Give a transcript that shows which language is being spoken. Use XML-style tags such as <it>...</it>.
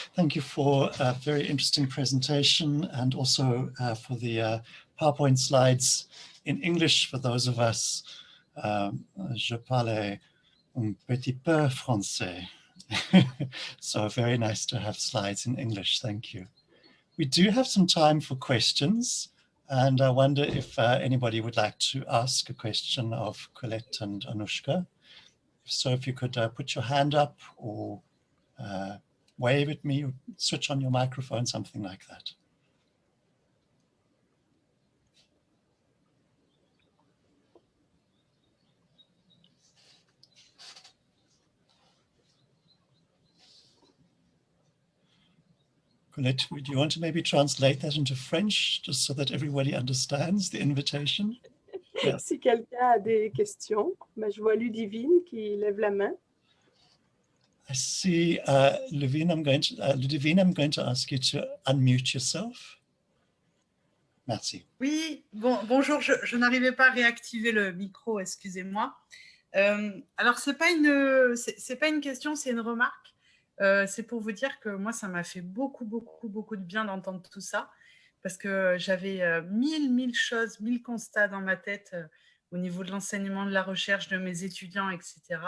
<en>Thank you for a very interesting presentation and also for the PowerPoint slides in English for those of us.</en> <fr>Je parle un petit peu français.</fr> <en>So very nice to have slides in English. Thank you. We do have some time for questions. And I wonder if anybody would like to ask a question of Colette and Anouchka. So if you could put your hand up or wave at me, or switch on your microphone, something like that. Colette, do you want to maybe translate that into French, just so that everybody understands the invitation? Yeah.</en> <fr>Si quelqu'un a des questions, ben, je vois Ludivine qui lève la main.</fr> <en>I see, Ludivine, I'm going to ask you to unmute yourself.</en> <fr>Merci. Oui, bonjour, je n'arrivais pas à réactiver le micro, excusez-moi. Alors, c'est pas une question, c'est une remarque. C'est pour vous dire que moi, ça m'a fait beaucoup de bien d'entendre tout ça, parce que j'avais mille choses, 1000 constats dans ma tête au niveau de l'enseignement, de la recherche, de mes étudiants, etc.</fr>